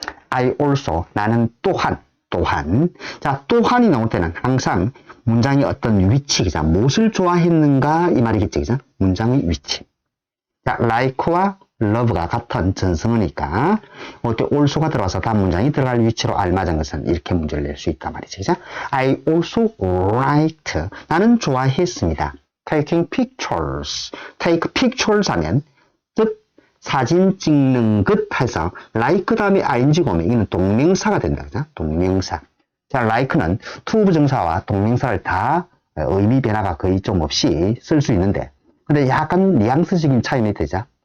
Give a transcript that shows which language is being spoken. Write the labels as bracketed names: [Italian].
[English] I also [Korean] 나는 또한 자, 또한이 나올 때는 항상 문장의 어떤 위치, 그죠? 무엇을 좋아했는가 이 말이겠지, 그죠? 문장의 위치. 자, like와 love가 같은 전성어니까 이때 also가 들어와서 다음 문장이 들어갈 위치로 알맞은 것은 이렇게 문제를 낼 수 있단 말이지, 그죠? [English] I also liked [Korean] 나는 좋아했습니다. [English] taking pictures, take pictures [Korean] 하면 즉 사진 찍는 것 해서 like 다음에 ing가 오면 이는 동명사가 된다. 그죠? 동명사. 자, like는 to 부정사와 동명사를 다 의미 변화가 거의 좀 없이 쓸 수 있는데 근데 약간 뉘앙스적인 차이는 되죠.